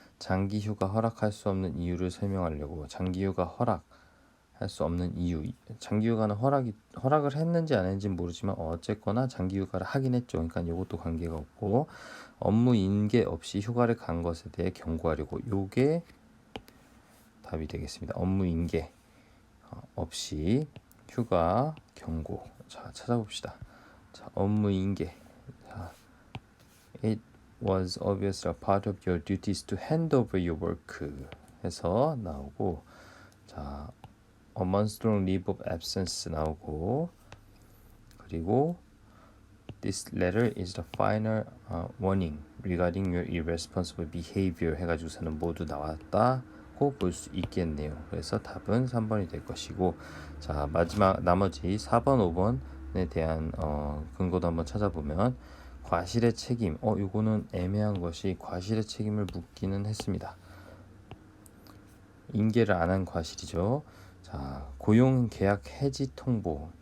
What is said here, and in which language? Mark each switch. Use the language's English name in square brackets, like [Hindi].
[Korean] 장기 휴가 허락할 수 없는 이유를 설명하려고, 장기 휴가 허락할 수 없는 이유, 장기 휴가는 허락을 했는지 안 했는지 모르지만 어쨌거나 장기 휴가를 하긴 했죠. 그러니까 이것도 관계가 없고, 업무 인계 없이 휴가를 간 것에 대해 경고하려고, 요게 답이 되겠습니다. 업무 인계 없이 휴가 경고. 자, 찾아봅시다. 자, 업무 인계. [English] 자, It was obviously a part of your duties to hand over your work [Korean] 해서 나오고, [English] 자, a month-long leave of absence [Korean] 나오고, 그리고 [English] This letter is the final warning regarding your irresponsible behavior [Korean] 해가지고서는 모두 나왔다고 볼 수 있겠네요. 그래서 답은 3번이 될 것이고, 자, 마지막 나머지 4번, 5번에 대한 근거도 한번 찾아보면, 과실의 책임, 요거는 애매한 것이 과실의 책임을 묻기는 했습니다. 인계를 안 한 과실이죠. 자, 고용 계약 해지 통보.